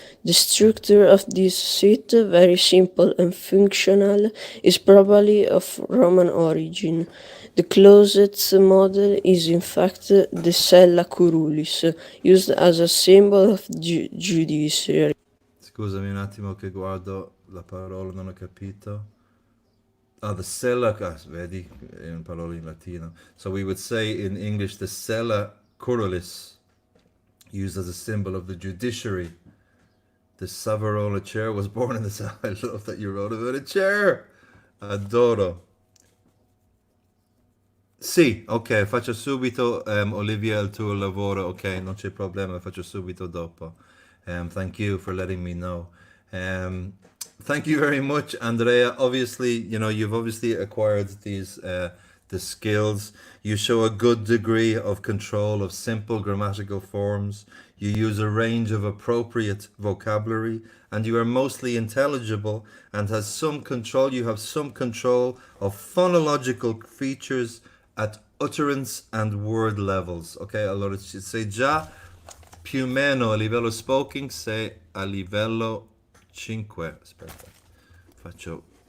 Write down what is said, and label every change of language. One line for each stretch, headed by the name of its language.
English: The structure of this seat, very simple and functional, is probably of Roman origin. The closet's model is in fact the sella curulis, used as a symbol of judiciary.
Italian: Scusami un attimo che guardo la parola, non ho capito. Ah, the sella, vedi, è una parola in latino.
English: So we would say in English the sella curalis, used as a symbol of the judiciary. The Savonarola chair was born in the... I love that you wrote about a chair.
Italian: Adoro. Sì, ok, faccio subito, Olivia, il tuo lavoro. Ok, non c'è problema, faccio subito dopo.
English: Thank you for letting me know. Thank you very much, Andrea. Obviously, you've obviously acquired the skills. You show a good degree of control of simple grammatical forms. You use a range of appropriate vocabulary, and you are mostly intelligible and has some control. You have some control of phonological features at utterance and word levels.
Italian: Ok, allora sei già più o meno a livello spoken, sei a livello 5. Aspetta, faccio...